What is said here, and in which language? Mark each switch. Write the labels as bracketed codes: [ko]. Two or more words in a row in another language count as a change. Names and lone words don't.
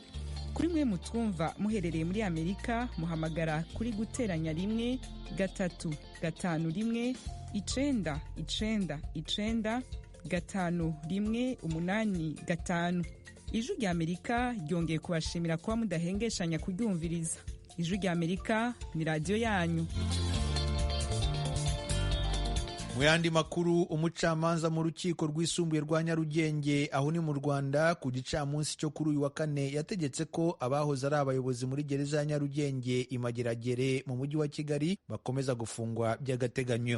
[rn] kuri mwe mutwumva muherereye muri Amerika muhamagara kuri guteranya 1-3-5-1 9-9-9 5-1-8-5. Ijwi Ry'Amerika ryongeye kubashimira kuba mudahengeshanya kuryumviriza. Ijwi Ry'Amerika ni radiyo yanyu. [rw] Mu yandi makuru, umucamanza mu rukiko rwisumbuye rwa Nyarugenge aho ni mu Rwanda ku gicamunsi cyo kuri uyu wa kane yategetse ko abahoze ari abayobozi muri gereza ya Nyarugenge Imageragere mu mujyi wa Kigali bakomeza gufungwa by'agateganyo.